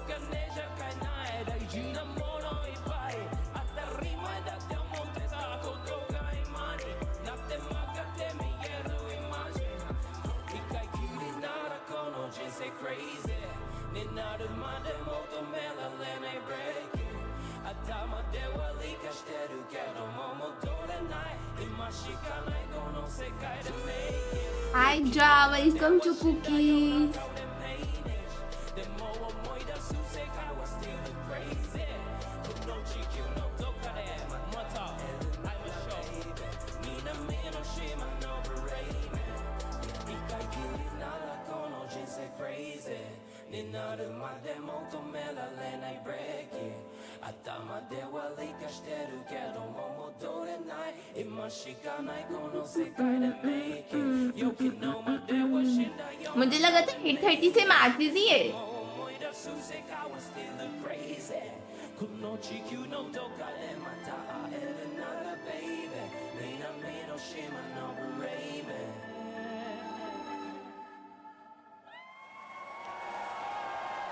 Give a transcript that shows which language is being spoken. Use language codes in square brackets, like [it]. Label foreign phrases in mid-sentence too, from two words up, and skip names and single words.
[ja] 金じゃ買えない大事なものいっぱい当たり前だって思ってたことが今になって曲がって見えるイマジン一回きりならこの人生 crazy になるまで求められない breaking 頭では理解してるけども戻れない今しかないこの世界で making [en] Hi Ja, welcome to Cookies. [ja] でも思い出す世界は [en] still crazy [ja] この地球のどっかでまた会いましょう南の島のブレイメン一回きりならこの人生 crazy になるまで求められない breaking 頭では理解してるけども戻れない今しかないこの世界で making よ昨日までは死んだよ [hi] मुझे लगा था 8:30 से मैचेस ही है। [ja] 思い出す世界は [en] still crazy [ja] この地球のどっかでまた会えるなら baby 南の島のブレイメン